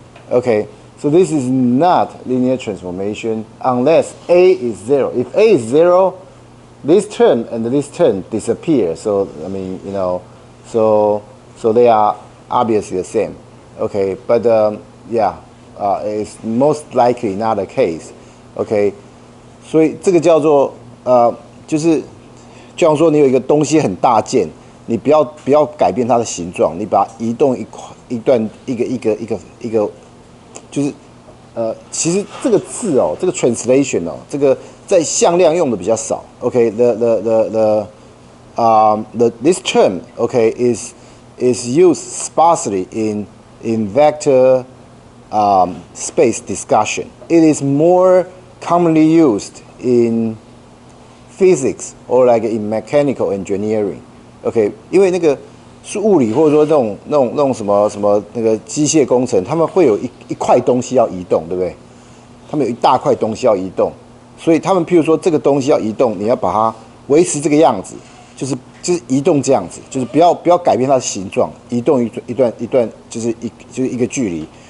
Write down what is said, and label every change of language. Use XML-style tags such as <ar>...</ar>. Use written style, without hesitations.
<en>Okay, so this is not linear transformation unless A is 0. If A is 0, this term and this term disappear. So I mean, so they are obviously the same. Okay, but it's most likely not the case.</en> <zh>Okay, 所以这个叫做就是就像说你有一个东西很大件，你不要改变它的形状，你把它移动一段一个，就是其实这个字哦，这个 translation 哦，这个在向量用的比较少。</zh> <en>Okay, this term okay is used sparsely in vector space discussion. It is more commonly used in physics or like in mechanical engineering.</en> <zh>Okay, 因为那个是物理或者说那种什么那个机械工程，他们会有一块东西要移动，对不对？他们有一大块东西要移动，所以他们譬如说这个东西要移动，你要把它维持这个样子，就是移动这样子，就是不要改变它的形状，移动一段就是一个距离。</zh>